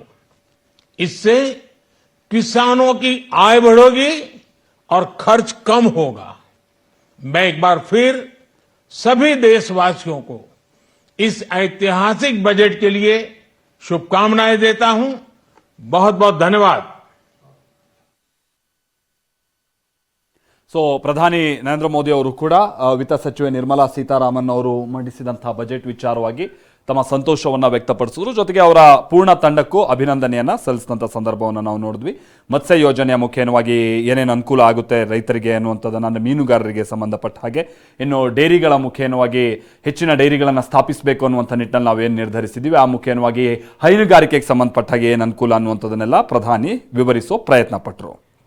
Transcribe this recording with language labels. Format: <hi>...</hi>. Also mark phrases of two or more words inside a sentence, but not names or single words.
<hi>इससे किसानों की आय बढ़ेगी और खर्च कम होगा। मैं एक बार फिर सभी देशवासियों को इस ऐतिहासिक बजट के लिए शुभकामनाएं देता हूं। बहुत बहुत धन्यवाद।</hi> <kn>ಸೊ ಪ್ರಧಾನಿ ನರೇಂದ್ರ ಮೋದಿ ಅವರು ಕೂಡ ವಿತ್ತ ಸಚಿವೆ ನಿರ್ಮಲಾ ಸೀತಾರಾಮನ್ ಅವರು ಮಂಡಿಸಿದಂತಹ ಬಜೆಟ್ ವಿಚಾರವಾಗಿ ತಮ್ಮ ಸಂತೋಷವನ್ನ ವ್ಯಕ್ತಪಡಿಸಿದ್ರು. ಜೊತೆಗೆ ಅವರ ಪೂರ್ಣ ತಂಡಕ್ಕೂ ಅಭಿನಂದನೆಯನ್ನ ಸಲ್ಲಿಸಿದಂಥ ಸಂದರ್ಭವನ್ನು ನಾವು ನೋಡಿದ್ವಿ. ಮತ್ಸ್ಯ ಯೋಜನೆಯ ಮುಖೇನವಾಗಿ ಏನೇನು ಅನುಕೂಲ ಆಗುತ್ತೆ ರೈತರಿಗೆ ಅನ್ನುವಂಥದ್ದನ್ನು, ಅಂದರೆ ಮೀನುಗಾರರಿಗೆ ಸಂಬಂಧಪಟ್ಟ ಹಾಗೆ, ಇನ್ನು ಡೈರಿಗಳ ಮುಖೇನವಾಗಿ ಹೆಚ್ಚಿನ ಡೈರಿಗಳನ್ನು ಸ್ಥಾಪಿಸಬೇಕು ಅನ್ನುವಂಥ ನಿಟ್ಟಿನಲ್ಲಿ ನಾವೇನು ನಿರ್ಧರಿಸಿದ್ದೀವಿ, ಆ ಮುಖೇನವಾಗಿ ಹೈನುಗಾರಿಕೆಗೆ ಸಂಬಂಧಪಟ್ಟ ಹಾಗೆ ಏನು ಅನುಕೂಲ ಅನ್ನುವಂಥದ್ದನ್ನೆಲ್ಲ ಪ್ರಧಾನಿ ವಿವರಿಸೋ ಪ್ರಯತ್ನ ಪಟ್ಟರು.</kn>